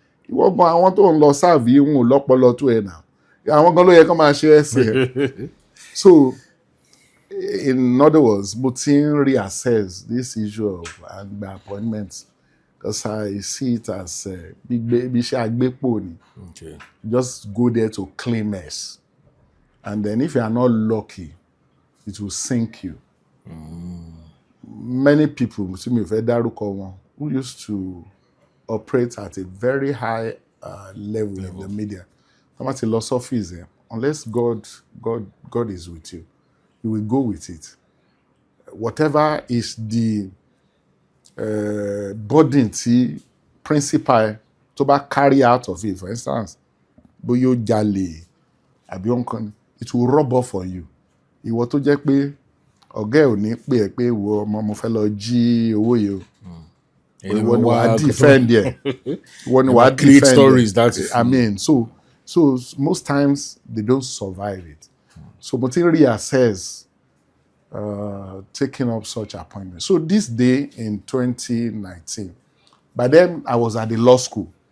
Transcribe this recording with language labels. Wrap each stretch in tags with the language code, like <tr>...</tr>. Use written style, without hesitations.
<yo>Ìwọ gan àwọn tó ń lọ sáàbì wọn ò lọ́pọlọ tó ẹ̀ náà. Àwọn gan ló yẹ kó máa ṣe essay.</yo> <en>So, in other words,</en> <yo>mo ti ń</yo> <en>reassess this issue of appointments. Because I see it as</en> <yo>iṣẹ́ àgbépò ni.</yo> <en>Just go there to claim mess. And then if you are not lucky, it will sink you. Many people,</en> <yo>tí mi ò fẹ́ dárúkọ wọn,</yo> <en>who used to operate at a very high level in the media.</en> <yo>Wọ́n bá ti lọ sọ́fíìsì ẹ̀,</yo> <en>unless God is with you, you will go with it. Whatever is the burden tí principal tó bá carry out of it, for instance,</en> <yo>bóyá ó jalè àbí ọ̀nkan,</yo> <en>it will rub off on you.</en> <yo>Ìwọ tó jẹ́ pé ọ̀gá ẹ̀ ò ní pè ẹ́ pé ìwọ ọmọ mo fẹ́ lọ jí owó yìí o. ìwọ ni wàá defend ẹ̀ ìwọ ni wàá</yo> <en>create defend stories</en> <yo>ẹ̀.</yo> <en>that I mean so most times they don't survive it. So</en> <yo>mo ti ń</yo> <en>reassess taking up such appointments. So this day in 2019, by then I was at the law school.</en>